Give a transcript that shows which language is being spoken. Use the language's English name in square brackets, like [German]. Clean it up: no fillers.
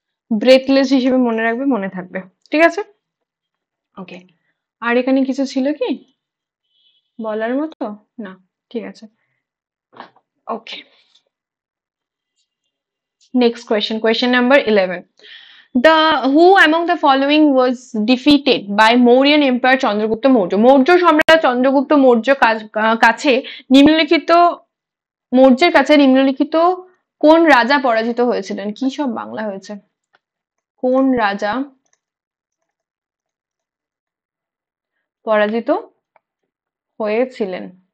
[Bangla] Breathless হিসেবে মনে রাখবে, মনে থাকবে, ঠিক আছে। ওকে, আর এখানে কিছু ছিল কি বলার মতো? না, ঠিক আছে। ওকে, next question, question number 11। [English] The who among the following was defeated by Mauryan Empire Chandragupta Maurya? [Bangla] Maurya সম্রাট চন্দ্রগুপ্ত মৌর্য কাছে নিম্নলিখিত মৌর্যের কাছে নিম্নলিখিত কোন রাজা পরাজিত হয়েছিলেন? কি সব বাংলা হয়েছে? কোন রাজা পরাজিত হয়েছিলেন?